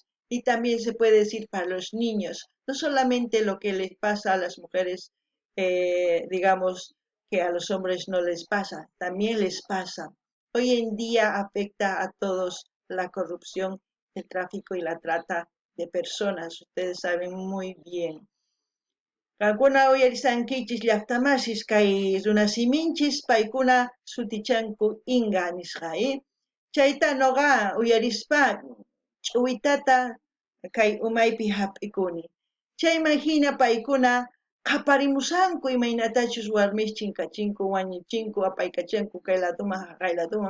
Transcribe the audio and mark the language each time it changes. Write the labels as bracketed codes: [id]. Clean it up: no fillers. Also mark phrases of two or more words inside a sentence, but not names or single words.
[es] Y también se puede decir para los niños, no solamente lo que les pasa a las mujeres, digamos que a los hombres no les pasa, también les pasa. Hoy en día afecta a todos la corrupción, el tráfico y la trata de personas, ustedes saben muy bien. [qu] Kankuna uyarisankichis llaqtamashis kay runasiminchis paykuna sutichanku Inga nisqa, chayta noqa uyarispa ch'uwitata kay umaypi hap'ikuni. Chayman hina paykuna qhaparimusanku imaynatachus warmis chinkachinku, wañuchinku, apaykachanku kay laduman kay laduman.